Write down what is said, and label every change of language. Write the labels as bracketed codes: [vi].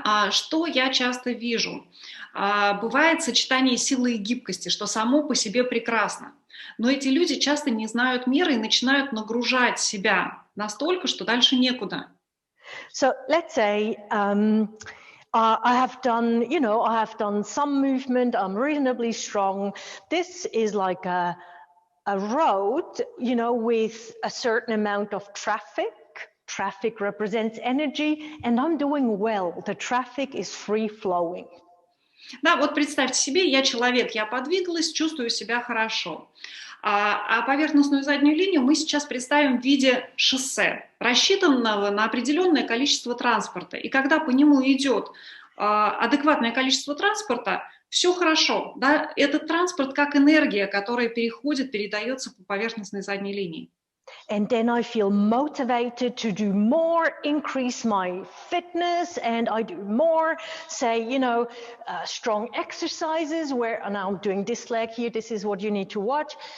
[ru] Что я часто вижу? Бывает сочетание силы и гибкости, что само по себе прекрасно. Но эти люди часто не знают меры и начинают нагружать себя настолько, что дальше некуда. [en] So let's say I have done some movement. I'm reasonably strong. This is like a road, with a certain amount of traffic. Traffic represents energy, and I'm doing well. The traffic is free flowing. [ru] Да, вот представьте себе, я человек, я подвигалась, чувствую себя хорошо. А поверхностную заднюю линию мы сейчас представим в виде шоссе, рассчитанного на определенное количество транспорта. И когда по нему идет адекватное количество транспорта, все хорошо. Да? Этот транспорт как энергия, которая передается по поверхностной задней линии. [en] And then I feel motivated to do more, increase my fitness, and I do more, say, strong exercises where, and I'm doing this leg here, this is what you need to watch.